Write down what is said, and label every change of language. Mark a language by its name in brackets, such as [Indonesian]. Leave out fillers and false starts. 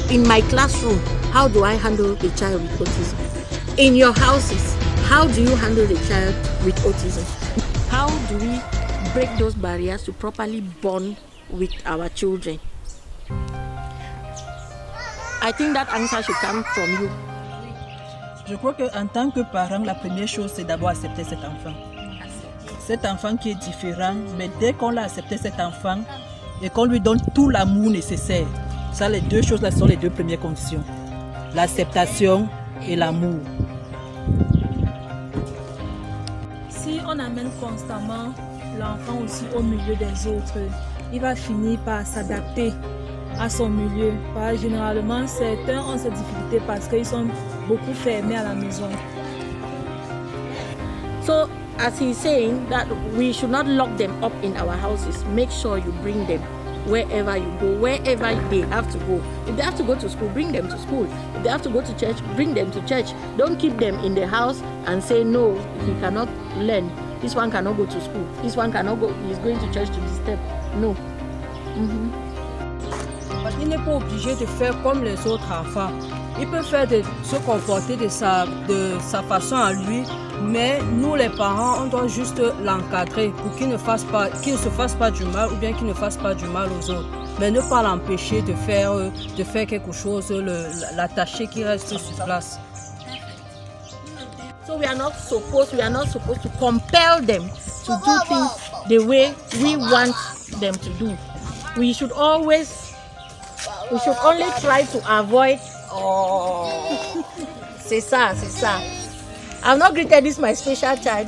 [English] In my classroom, how do I handle a child with autism? In your houses, how do you handle a child with autism? How do we break those barriers to properly bond with our children? I think that answer should come from you. [French] Je crois qu'en tant que parent, la première chose, c'est d'abord accepter cet enfant. Cet enfant qui est différent, mais dès qu'on l'a accepté, cet enfant, et qu'on lui donne tout l'amour nécessaire. Ça, les deux choses là sont les deux premières conditions. L'acceptation et l'amour. Si on amène constamment l'enfant aussi au milieu des autres, il va finir par s'adapter à son milieu. Généralement, certains ont cette difficulté parce qu'ils sont beaucoup fermés à la maison. [English] So, as he's saying that we should not lock them up in our houses, make sure you bring them wherever you go, wherever they have to go. If they have to go to school, bring them to school. If they have to go to church, bring them to church. Don't keep them in the house and say, no, he cannot learn. This one cannot go to school. This one cannot go, he's going to church to disturb. No. [French] Il n'est pas obligé de faire comme les autres enfants. Il peut faire se comporter de sa façon à lui, mais nous les parents, on doit juste l'encadrer pour qu'il ne se fasse pas du mal ou bien qu'il ne fasse pas du mal aux autres. Mais ne pas l'empêcher de faire quelque chose, l'attacher qui reste sur place. [English] So we are not supposed to compel them to do things the way we want them to do. We should only try to avoid. [French] Oh, c'est ça. [English] I've not greeted this my special child.